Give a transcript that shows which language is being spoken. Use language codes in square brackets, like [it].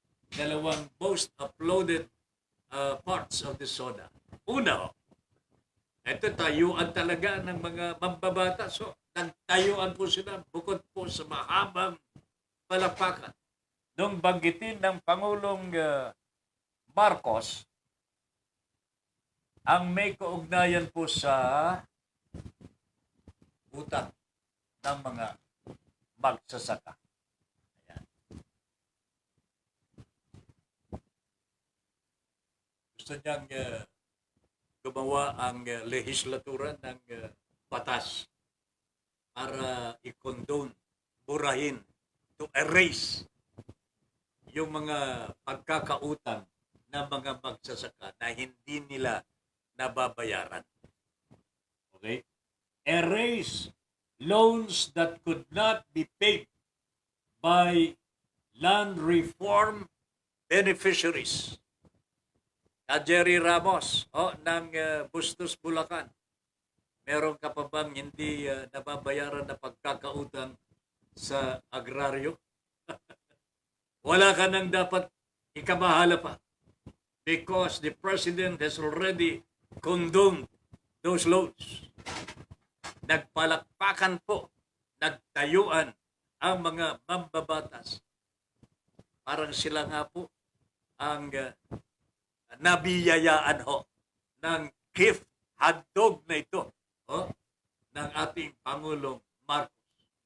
[en] Dalawang most uploaded parts of the SONA. [tl] Una, ito tayuan talaga ng mga mambabatas. Nagtayuan po sila bukod po sa mahabang palapakan. Nung banggitin ng Pangulong Marcos, ang may kaugnayan po sa utang ng mga magsasaka. Ayan. Gusto niyang gumawa ang lehislatura ng batas para i-condone, burahin, to erase yung mga pagkakautang ng mga magsasaka na hindi nila nababayaran. [en] Okay? Erase loans that could not be paid by land reform beneficiaries. [tl] Jerry Ramos ng Bustos, Bulacan. Meron ka pa bang hindi nababayaran na pagkakautang sa agraryo? Wala ka nang dapat ikabahala pa [en] because the President has already condoned those loans. [tl] Nagpalakpakan po, nagtayuan ang mga mambabatas. Parang sila nga po ang nabiyayaan ng gift handog na ito ng ating Pangulong Marcos.